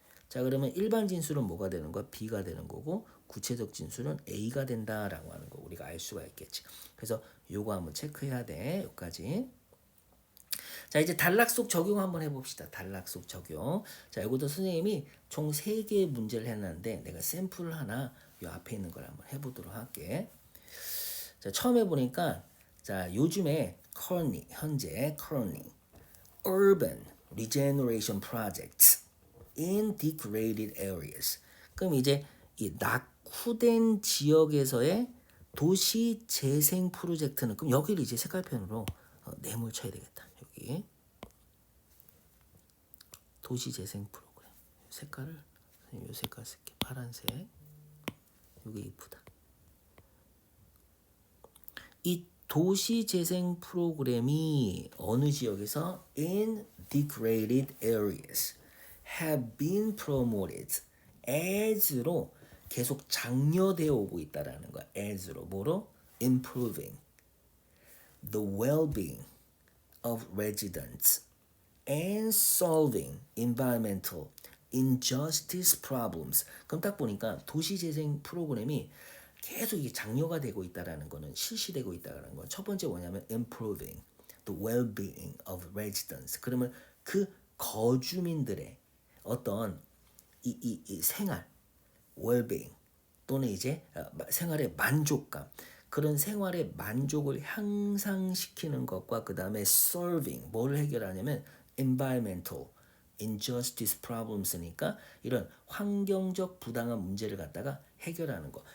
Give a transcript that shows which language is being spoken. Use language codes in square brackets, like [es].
[ko] 자, 그러면 일반 진술은 뭐가 되는 거야? B가 되는 거고 구체적 진술은 A가 된다라고 하는 거 우리가 알 수가 있겠지. 그래서 요거 한번 체크해야 돼. 여기까지. 자, 이제 단락속 적용 한번 해봅시다. 단락속 적용. 자, 이것도 선생님이 총 3개의 문제를 해놨는데 내가 샘플을 하나 요 앞에 있는 걸 한번 해보도록 할게. 자, 처음 해보니까 자, 요즘에 [en] currently, [ko] 현재 [en] currently urban regeneration projects in degraded areas. [ko] 그럼 이제 이 낙후된 지역에서의 도시 재생 프로젝트는 그럼 여기를 이제 색깔펜으로 네모를 쳐야 되겠다. 여기 도시 재생 프로그램 색깔을 이 색깔 쓸게. 파란색. 이게 이쁘다. 이 도시 재생 프로그램이 어느 지역에서 [en] in degraded areas have been promoted as [ko] 로 계속 장려되어 오고 있다라는 거야. as로 뭐로? [en] improving the well-being of residents and solving environmental injustice problems. [ko] 그럼 딱 보니까 도시재생 프로그램이 계속 이게 장려가 되고 있다라는 거는 실시되고 있다라는 건 첫 번째 뭐냐면 [en] improving the well-being of residents. [ko] 그러면 그 거주민들의 어떤 이 생활 well-being 또는 이제 생활의 만족감 그런 생활의 만족을 향상시키는 것과 그 다음에 solving 뭐를 해결하냐면 [en] environmental injustice problems [ko] 니까 이런 환경적 부당한 문제를 갖다가 해결하는 거.